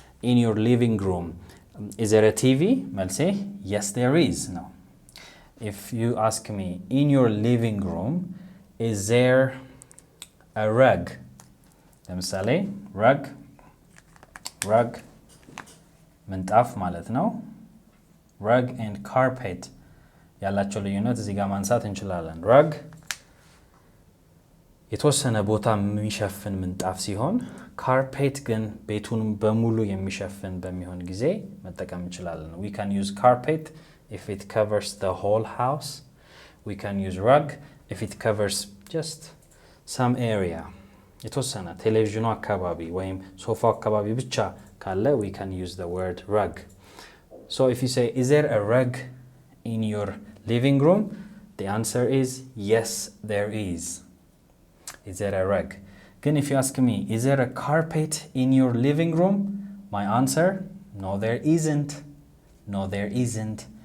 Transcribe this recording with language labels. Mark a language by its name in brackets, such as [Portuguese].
[English] in your living room is there a TV [Amharic] መልሴ [English] yes there is [Amharic] ነው። [English] if you ask me in your living room is there a rug [Amharic] ለምሳሌ [English] rug [Amharic] ምንጣፍ ማለት ነው። [English] rug and carpet [Amharic] ያላቸው ልዩነት እዚህ ጋር ማንሳት እንችላለን። [English] rug [Amharic] የተወሰነ ቦታ የሚሸፍን ምንጣፍ ሲሆን carpet ግን ቤቱን በሙሉ የሚሸፍን በሚሆን ጊዜ መጠቀም እንችላለን። [English] we can use carpet if it covers the whole house. we can use rug if it covers just some area. [Amharic] የተወሰነ ቴሌቪዥኑ አካባቢ ወይም ሶፋው አካባቢ ብቻ ካለ [English] we can use the word rug. so if you say is there a rug in your living room, the answer is yes there is. Is there a rug? Again, if you ask me, is there a carpet in your living room? My answer, no there isn't. No there isn't.